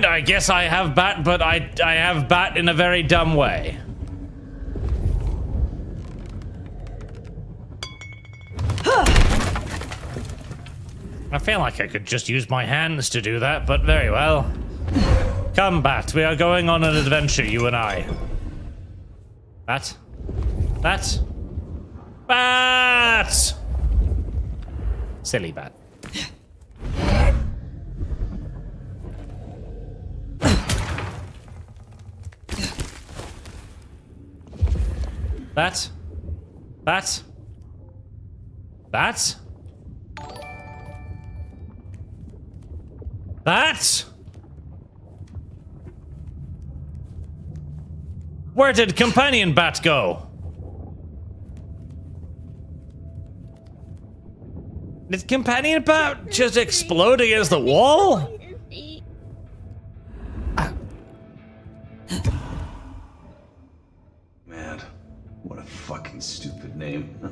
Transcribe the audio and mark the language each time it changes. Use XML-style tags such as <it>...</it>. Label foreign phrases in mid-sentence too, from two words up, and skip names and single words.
<en>I guess I have bat, but I have bat in a very dumb way. I feel like I could just use my hands to do that, but very well. Come, Bat, we are going on an adventure, you and I. Bat? Bat? Bat! Silly Bat. Bat? Bat? Bat? Bat? Where did Companion Bat go? Did Companion Bat just explode against the wall? Man, what a fucking stupid name.</en>